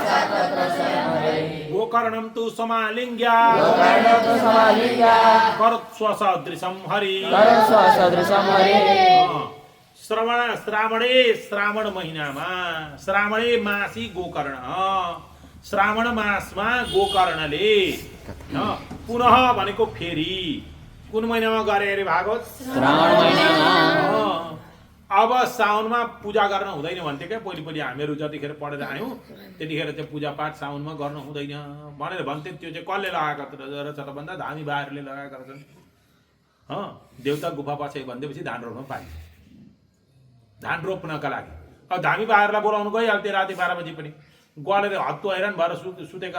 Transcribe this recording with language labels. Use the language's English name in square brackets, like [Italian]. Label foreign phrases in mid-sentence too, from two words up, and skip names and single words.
[Sanskrit] गोकर्णं तु समालिङ्ग्य करोत्स्वसदृशं हरिः [Nepali] श्रावण महिनामा [Sanskrit] श्रावणे मासी [Nepali] गोकर्ण श्रावण मासमा गोकर्णले पुनः भनेको फेरि कुन महिनामा गरे अरे भागवत श्रावण महिनामा अब साउनमा पूजा गर्न हुँदैन भन्थे क्या पहिले हामीहरू जतिखेर पढेर आयौँ त्यतिखेर चाहिँ पूजापाठ साउनमा गर्न हुँदैन भनेर भन्थे त्यो चाहिँ कसले लगाएको रहेछ त भन्दा धामी भाइहरूले लगाएका रहेछन् देउता गुफा पछि भनेपछि धान रोप्न पाइन्छ धान रोप्नका लागि अब धामी भाइहरूलाई बोलाउनु गइहाल्थ्यो राति 12 बजी पनि गलेर हत्तु हैरान भएर सुतेका